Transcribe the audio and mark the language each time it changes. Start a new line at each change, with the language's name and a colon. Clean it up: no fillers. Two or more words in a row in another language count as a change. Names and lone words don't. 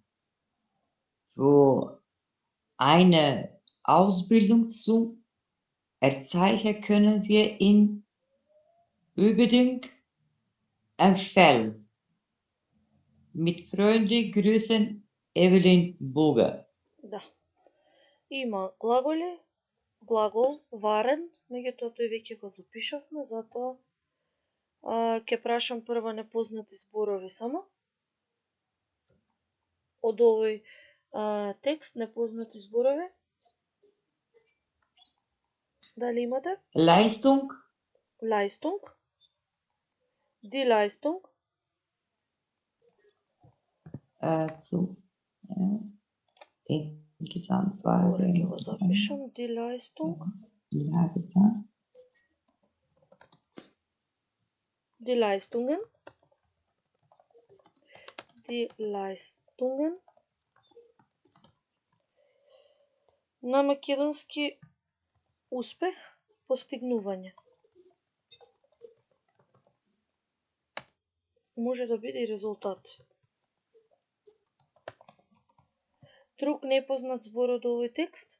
German: Für eine Ausbildung zum Erzeicher können wir ihn unbedingt empfehlen. Mit freundlichen Grüßen, Evelyn Burger.
Macedonian: Да. Има глаголи, глагол варен, меѓутоа тој веќе го запишавме, затоа ќе прашам прво непознати зборови само. Од овој текст непознати зборови. Дали имате?
German: Leistung, Leistung. Die Leistung. Zum insgesamt waren
Macedonian: Мора ќе го
German: wir запишам. Die Leistung. ja, getan. Die Leistungen. Die Leistungen.
Macedonian: На македонски успех, постигнување. Може да биде и резултат. Друг непознат збор од овој текст?